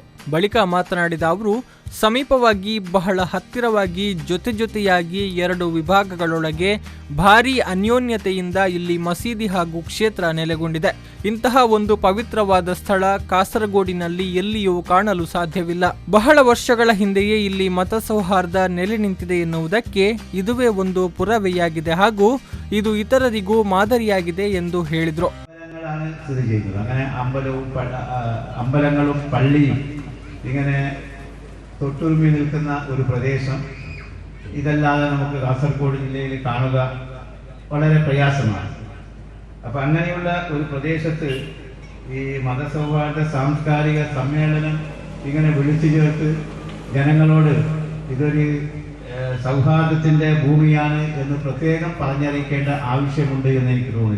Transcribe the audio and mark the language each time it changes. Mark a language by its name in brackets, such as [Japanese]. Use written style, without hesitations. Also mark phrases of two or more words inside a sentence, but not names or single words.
[Kannada] ಬಳಿಕ ಮಾತನಾಡಿದ ಅವರು, ಸಮೀಪವಾಗಿ ಬಹಳ ಹತ್ತಿರವಾಗಿ ಜೊತೆಯಾಗಿ 2 ವಿಭಾಗಗಳೊಳಗೆ ಭಾರೀ ಅನ್ಯೋನ್ಯತೆಯಿಂದ ಇಲ್ಲಿ ಮಸೀದಿ ಹಾಗೂ ಕ್ಷೇತ್ರ ನೆಲೆಗೊಂಡಿದೆ. ಇಂತಹ ಒಂದು ಪವಿತ್ರವಾದ ಸ್ಥಳ ಕಾಸರಗೋಡಿನಲ್ಲಿ ಎಲ್ಲಿಯೂ ಕಾಣಲು ಸಾಧ್ಯವಿಲ್ಲ. ಬಹಳ ವರ್ಷಗಳ ಹಿಂದೆಯೇ ಇಲ್ಲಿ ಮತ ಸೌಹಾರ್ದ ನೆಲೆ ನಿಂತಿದೆ ಎನ್ನುವುದಕ್ಕೆ ಇದುವೇ ಒಂದು ಪುರಾವೆಯಾಗಿದೆ ಹಾಗೂ ಇದು ಇತರರಿಗೂ ಮಾದರಿಯಾಗಿದೆ ಎಂದು ಹೇಳಿದರು. [Malayalam] അമ്പലങ്ങളും പള്ളിയും ഇങ്ങനെ തൊട്ടുരുമി നിൽക്കുന്ന ഒരു പ്രദേശം ഇതല്ലാതെ നമുക്ക് കാസർഗോഡ് ജില്ലയിൽ കാണുക വളരെ പ്രയാസമാണ്. അപ്പം അങ്ങനെയുള്ള ഒരു പ്രദേശത്ത് ഈ മതസൗഹാർദ്ദ സാംസ്കാരിക സമ്മേളനം ഇങ്ങനെ വിളിച്ചു ചേർത്ത് ജനങ്ങളോട് ഇതൊരു സൗഹാർദ്ദത്തിൻ്റെ ഭൂമിയാണ് എന്ന് പ്രത്യേകം പറഞ്ഞറിയിക്കേണ്ട ആവശ്യമുണ്ട് എന്ന് എനിക്ക് തോന്നുന്നില്ല.